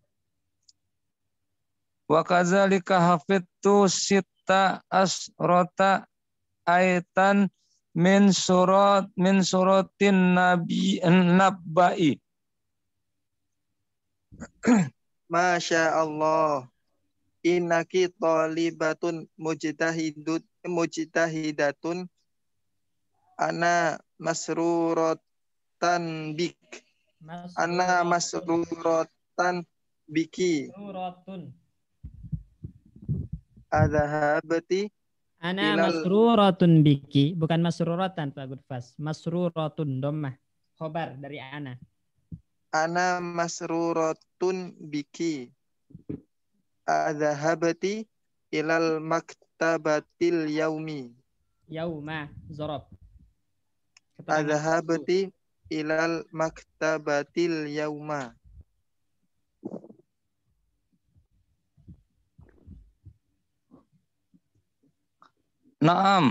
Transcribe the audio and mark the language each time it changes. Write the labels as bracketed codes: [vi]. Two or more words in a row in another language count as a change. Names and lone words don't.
[ar] وكذلك حفظتُ ستةَ عشرَ آيةً من سورةِ النبأ. ما شاء الله. إنكِ طالبةٌ مجتهدةٌ. أنا مسرورةً بك. أنا مسرورةً بكِ. Suratun. Adhahabati. أنا مسرورةٌ بكِ, [id] bukan masruratan Pak Gudfas. [ar] مسرورةٌ ضمّة. Khobar dari ana. أنا مسرورةٌ بكِ. أذهبتِ إلى المكتبةِ اليومِ. يومَ ضرب. أذهبتِ إلى المكتبةِ اليومَ. Naam.